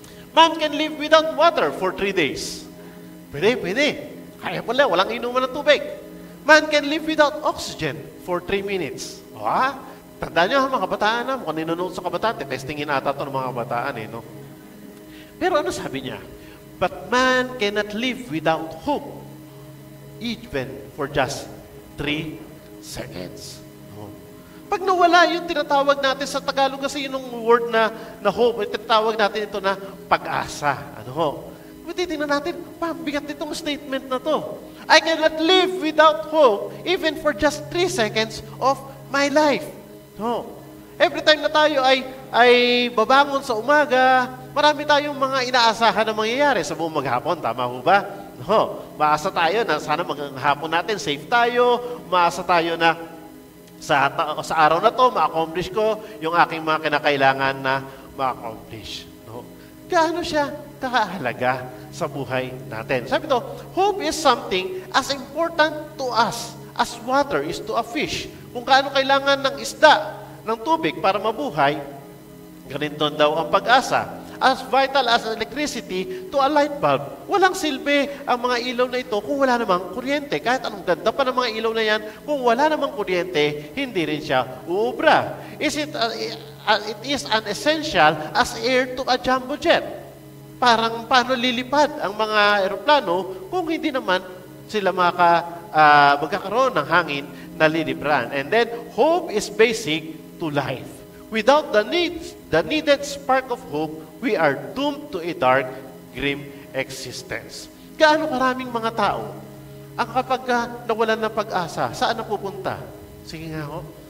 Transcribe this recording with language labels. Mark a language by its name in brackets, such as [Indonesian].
[English] Man can live without water for 3 days. [Filipino] Pwede. Kaya pala, walang inuman ng tubig. [English] Man can live without oxygen for 3 minutes. [Filipino] Tandaan nyo, mga kabataan na, mukhang ninunod sa kabataan, testingin ata ito ng mga kabataan no? Pero ano sabi niya? [English] But man cannot live without hope, even for just 3 seconds. [Filipino] No? Pag nawala yung tinatawag natin sa Tagalog kasi yung word na hope, tinatawag natin ito na pag-asa. Tingnan natin, bigat nitong statement na to. [English] I cannot live without hope, even for just 3 seconds of my life. No? [Filipino] Every time na tayo ay babangon sa umaga, marami tayong mga inaasahan na mangyayari sa buong maghapon. Tama ho ba? No. Maasa tayo na sana maghapon natin, safe tayo. Maasa tayo na sa araw na to, ma-accomplish ko yung aking mga kinakailangan na ma-accomplish. No. Gaano siya kahalaga sa buhay natin? Sabi to, [English] hope is something as important to us as water is to a fish. [Filipino] Kung kaano kailangan ng isda, ng tubig para mabuhay, ganito daw ang pag-asa. [English] As vital as electricity to a light bulb. [Filipino] Walang silbi ang mga ilaw na ito kung wala namang kuryente. Kahit anong ganda pa ng mga ilaw na yan, kung wala namang kuryente, hindi rin siya uubra. [English] It is an essential as air to a jumbo jet. [Filipino] Parang paano lilipad ang mga eroplano kung hindi naman sila magkakaroon ng hangin na lilipran. [English] And then, hope is basic to life. Without the needed spark of hope, we are doomed to a dark, grim existence. [Filipino] Gaano karaming mga tao ang kapag nawalan ng pag-asa, saan na pupunta? Sige nga ho.